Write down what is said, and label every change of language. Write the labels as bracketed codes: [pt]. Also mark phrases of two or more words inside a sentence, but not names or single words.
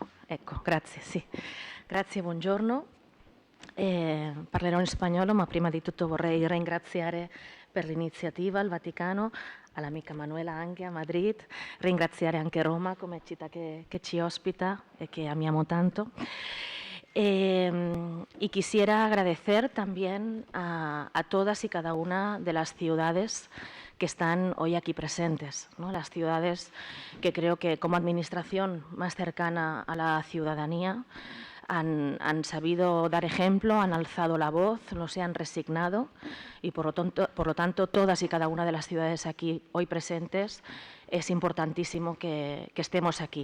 [it] Ecco, grazie, sì. Grazie, buongiorno. Parlerò in spagnolo, ma prima di tutto vorrei ringraziare per l'iniziativa il Vaticano, all'amica Manuela anche a Madrid, ringraziare anche Roma come città che ci ospita e que amiamo tanto. [es] Y quisiera agradecer también a todas y cada una de las ciudades que están hoy aquí presentes, ¿no? Las ciudades que creo que como administración más cercana a la ciudadanía han sabido dar ejemplo, han alzado la voz, no se han resignado y por lo tanto todas y cada una de las ciudades aquí hoy presentes es importantísimo que estemos aquí.